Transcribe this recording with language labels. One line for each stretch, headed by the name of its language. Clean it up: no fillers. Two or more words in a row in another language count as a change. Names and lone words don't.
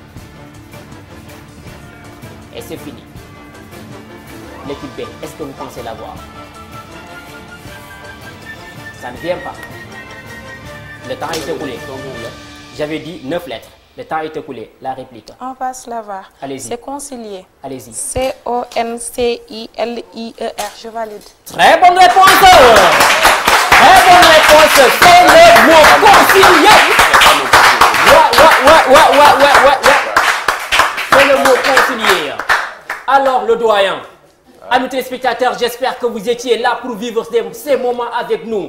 French: Et c'est fini. L'équipe B, est-ce que vous pensez l'avoir? Ça ne vient pas. Le temps est écoulé. J'avais dit 9 lettres. Le temps est écoulé. La réplique. On va se la voir. Allez-y. C'est concilier. Allez-y. C-O-N-C-I-L-I-E-R. Je valide. Très bonne réponse. Très bonne réponse. C'est le mot concilier. Ouais. C'est le mot concilier. Alors, le doyen. Amis téléspectateurs, j'espère que vous étiez là pour vivre ces moments avec nous.